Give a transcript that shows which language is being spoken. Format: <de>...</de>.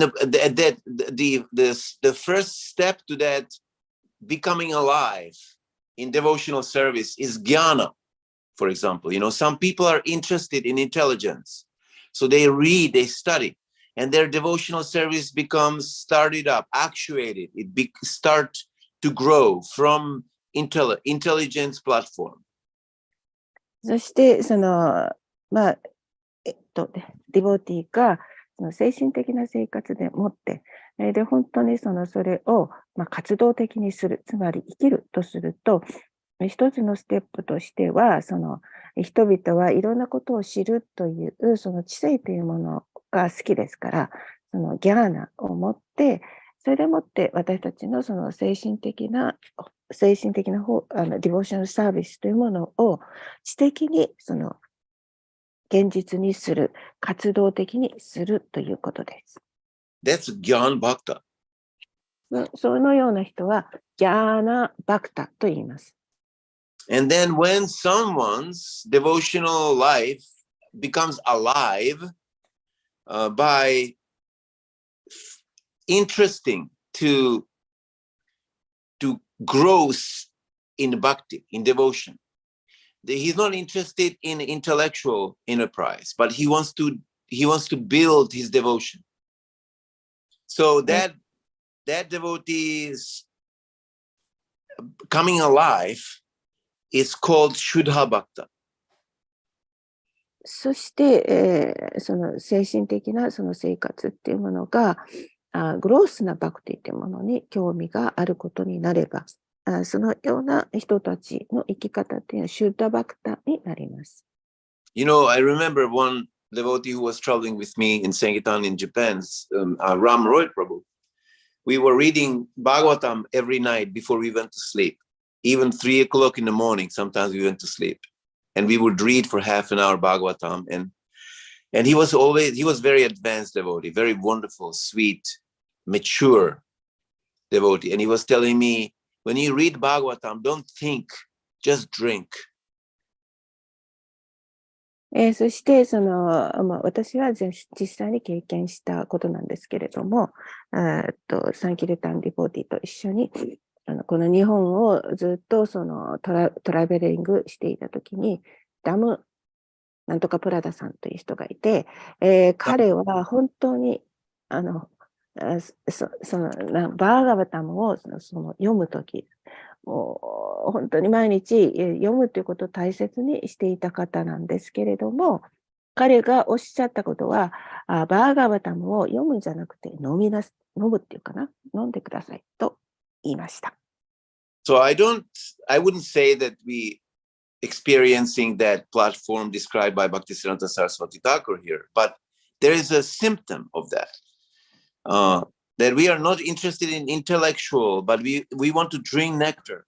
<en>The first step to that becoming alive in devotional service is jnana, for example. You know, some people are interested in intelligence. So they read, they study, and their devotional service becomes started up, actuated. It start to grow from intelligence platform.</en> <ja>そして、ディボーティーが精神的な生活でもって、で、本当にそれを活動的にする、つまり生きるとすると、一つのステップとしては、人々はいろんなことを知るという、知性というものが好きですから、ギャーナを持って、それでもって私たちの精神的なディボーショナルサービスというものを知的に現実にする、活動的にするということです。</ja> <en>That's Gyan Bhakta.</en> <ja>そのような人はギャーナバクタと言います。</ja> <en>And then when someone's devotional life becomes alive by interesting to growth in bhakti, in devotion. He's not interested in intellectual enterprise, but he wants to build his devotion. So that devotee's coming alive is called Shuddha Bhakta.</en> <ja>そして、その精神的なその生活っていうものが、グロースなバクティというものに興味があることになれば、そのような人たちの生き方っていうのはシュッダバクタになります。</ja> <en>You know, I remember one devotee who was traveling with me in Sankirtan in Japan, Ram Roy Prabhu. We were reading Bhagavatam every night before we went to sleep. Even 3 o'clock in the morning, sometimes we went to sleep. And we would read for half an hour Bhagavatam. And he was very advanced devotee, very wonderful, sweet, mature devotee. And he was telling me, when you read Bhagavatam, don't think, just drink.</en> <ja>そして私は実際に経験したことなんですけれども、サンキルタンディボディと一緒にこの日本をずっとトラベリングしていたときに、ダムなんとかプラダさんという人がいて、彼は本当にバーガバタムを読むとき、本当に毎日読むということを大切にしていた方なんですけれども、彼がおっしゃったことは、バーガバタムを読むんじゃなくて飲むっていうかな、飲んでくださいと言いました。</ja> <en>So I wouldn't say that we experiencing that platform described by Bhaktisiddhanta Saraswati Thakur here, but there is a symptom of that. That we are not interested in intellectual, but we want to drink nectar.</en>